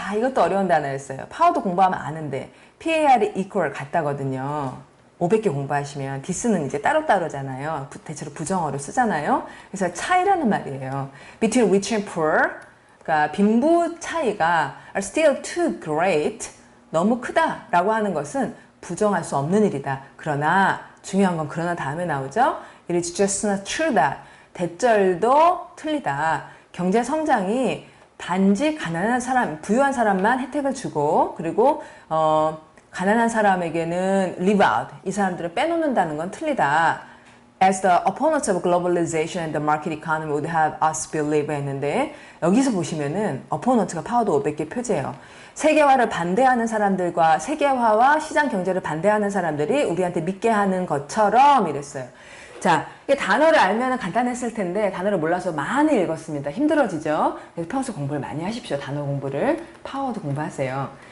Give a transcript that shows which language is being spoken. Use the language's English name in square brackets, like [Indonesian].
[Korean] 이것도 어려운 단어였어요. 파워도 공부하면 아는데 PAR이 equal 같다거든요. 500개 공부하시면 디스는 이제 따로따로잖아요. 대체로 부정어로 쓰잖아요. 그래서 차이라는 말이에요. [English] Between rich and poor. [Korean] 그러니까 빈부 차이가 [English] are still too great. [Korean] 너무 크다라고 하는 것은 부정할 수 없는 일이다. 그러나 중요한 건 그러나 다음에 나오죠. [English] It is just not true that. [Korean] 대절도 틀리다. 경제 성장이 단지 가난한 사람, 부유한 사람만 혜택을 주고 그리고 가난한 사람에게는 leave out, 이 사람들을 빼놓는다는 건 틀리다. [English] As the opponents of globalization and the market economy would have us believe [Korean] 했는데 여기서 보시면은 opponent가 파워도 500개 표제예요. 세계화를 반대하는 사람들과 세계화와 시장 경제를 반대하는 사람들이 우리한테 믿게 하는 것처럼 이랬어요. 자, 이 단어를 알면 간단했을 텐데 단어를 몰라서 많이 읽었습니다. 힘들어지죠? 그래서 평소 공부를 많이 하십시오. 단어 공부를. 파워도 공부하세요.